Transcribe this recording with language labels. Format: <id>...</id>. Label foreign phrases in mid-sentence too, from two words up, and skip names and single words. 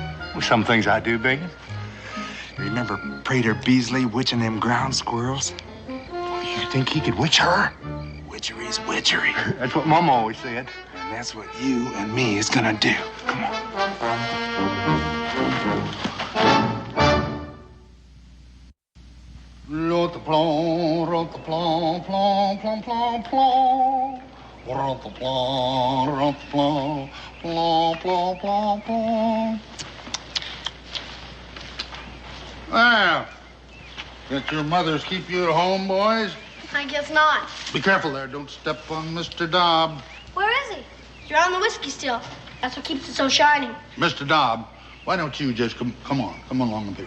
<en>Well, some things I do, Bacon. You remember Prater Beasley witching them ground squirrels? You think he could witch her? Witchery's witchery. That's what Mama always said. And that's what you and me is gonna do. Come on. Roteplon, roteplon, plon, plon, plon, plon. Roteplon, roteplon, plon, plon, plon, plon. Well, let your mothers keep you at home, boys. I guess not. Be careful there. Don't step on Mr. Dobb. Where is he? You're on the whiskey still. That's what keeps it so shiny. Mr. Dobb, why don't you just come along up here.</en>